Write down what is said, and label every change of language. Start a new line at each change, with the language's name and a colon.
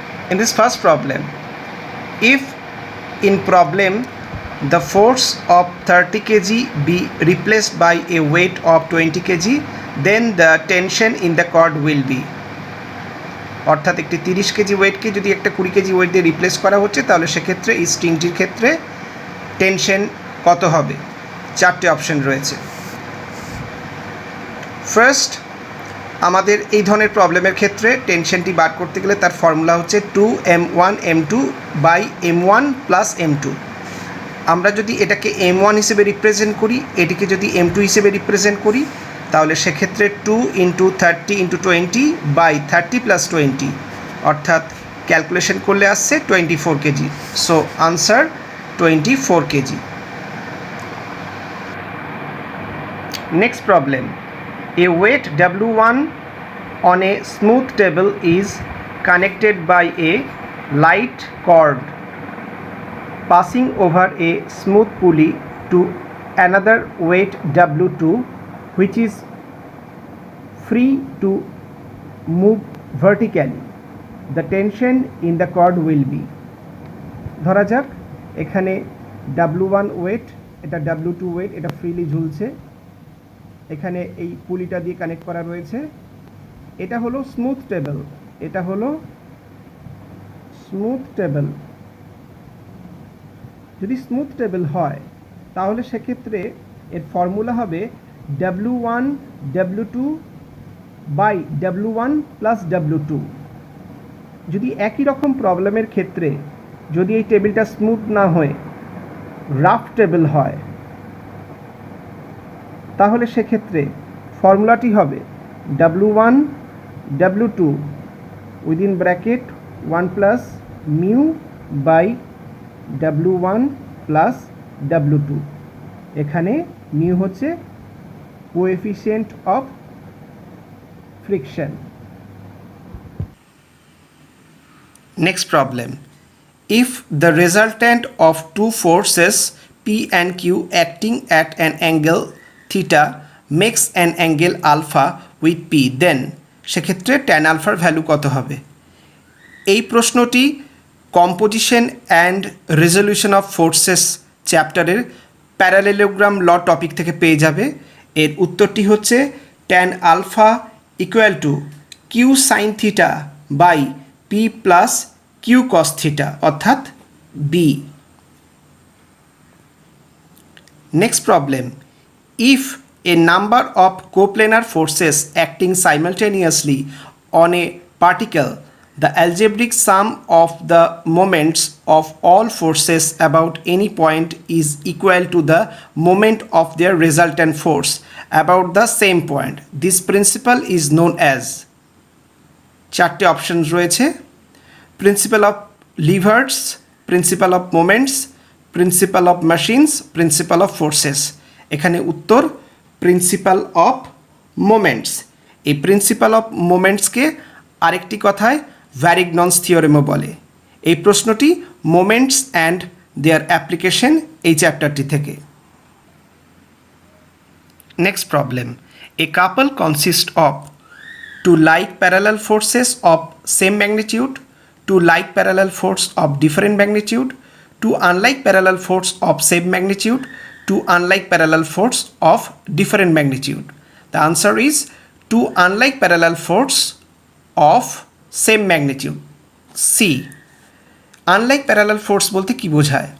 English: In this first problem, if in problem the force of 30 kg be replaced by a weight of 20 kg, then the tension in the cord will be,
Bangla: অর্থাৎ একটি 30 KG ওয়েটকে যদি একটা 20 KG wait দিয়ে replace করা হচ্ছে তাহলে সেক্ষেত্রে এই স্ট্রিংটির ক্ষেত্রে টেনশন কত হবে। চারটে অপশন রয়েছে। ফার্স্ট, আমাদের এই ধরনের প্রবলেমের ক্ষেত্রে টেনশনটি বার করতে গেলে তার ফর্মুলা হচ্ছে 2m1 m2 by m1 plus m2। আমরা যদি এটাকে m1 হিসেবে রিপ্রেজেন্ট করি, এটিকে যদি m2 হিসেবে রিপ্রেজেন্ট করি, তাহলে সেক্ষেত্রে 2 × 30 × 20 বাই 30 প্লাস 20, অর্থাৎ ক্যালকুলেশন করলে আসছে 24 KG. So answer 24 KG.
English: Next problem, a weight W1 on a smooth table is connected by a light cord passing over a smooth pulley to another weight W2 which is free to move vertically. The tension in the cord will be,
Bangla: ধরা যাক এখানে W1 wait, এটা W2 wait, এটা freely ঝুলছে, এখানে এই পুলিটা দিয়ে connect করা রয়েছে। এটা হলো স্মুথ টেবল, এটা হলো স্মুথ টেবল। যদি স্মুথ টেবল হয় তাহলে সেক্ষেত্রে এর ফর্মুলা হবে W1 W2 by W1 plus W2। যদি একই রকম প্রবলেমের ক্ষেত্রে যদি এই টেবিলটা স্মুথ না হয়ে রাফ টেবল হয় তাহলে সেক্ষেত্রে ফর্মুলাটি হবে W1 W2 within bracket 1 plus mu by W1 plus W2। এখানে মিউ হচ্ছে coefficient of friction.
English: next problem, if the resultant of two forces P and Q acting at an angle theta makes an angle alpha with P, then
Bangla: সেক্ষেত্রে tan আলফার value কত হবে। এই প্রশ্নটি composition and resolution of forces চ্যাপ্টারের parallelogram ল topic থেকে পেয়ে যাবে। এর উত্তরটি হচ্ছে tan alpha equal to Q sine theta by P plus Q cos theta, অর্থাৎ B.
English: Next problem, if a number of coplanar forces acting simultaneously on a particle, the algebraic sum of the moments of all forces about any point is equal to the moment of their resultant force about the same point. This principle is known as,
Bangla: চারটে option রয়েছে,
English: Principle of levers, principle of moments, principle of machines, principle of forces.
Bangla: এখানে উত্তর principal of moments. এই principal of মোমেন্টসকে আরেকটি কথায় ভ্যারিগনন্স থিওরেমও বলে। এই প্রশ্নটি মোমেন্টস অ্যান্ড দেয়ার অ্যাপ্লিকেশন এই চ্যাপ্টারটি থেকে।
English: Next problem, a couple consist of two like parallel forces of same magnitude, two like parallel force of different magnitude, two unlike parallel force of same magnitude, two unlike parallel force of different magnitude. The answer is two unlike parallel force of same magnitude. C. Unlike parallel force
Bangla: বলতে কি বোঝায়?